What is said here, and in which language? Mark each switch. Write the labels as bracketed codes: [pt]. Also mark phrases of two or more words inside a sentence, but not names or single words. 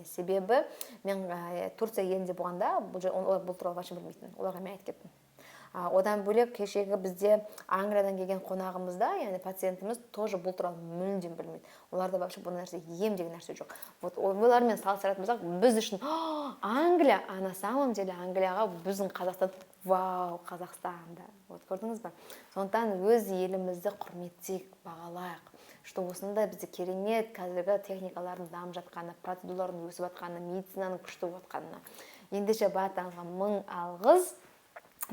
[kk] Себебі мен Турция елінде болғанда бұл туралы вообще білмейтін. Оларға мен айтып кеттім. Одан бөлек кешегі бізде Англиядан келген қонағымызда, яғни пациентіміз тоже бұл туралы мүлдем білмейді. Оларда вообще бұл нәрсе ем деген нәрсе жоқ. Вот олармен салыстыратын болсақ, біз үшін Англия, [ru] а на самом деле [kk] Англияға біздің Қазақстан, вау, Қазақстанда. Вот көрдіңіз бе? Сондықтан өз елімізді құрметтейік, бағалайық. Что осында бізде керемет қазіргі техникалардың дамып жатқаны, процедуралардың өсіп жатқаны, медицинаның күшті жатқанына. Ендеше баршаңызға мың алғыс.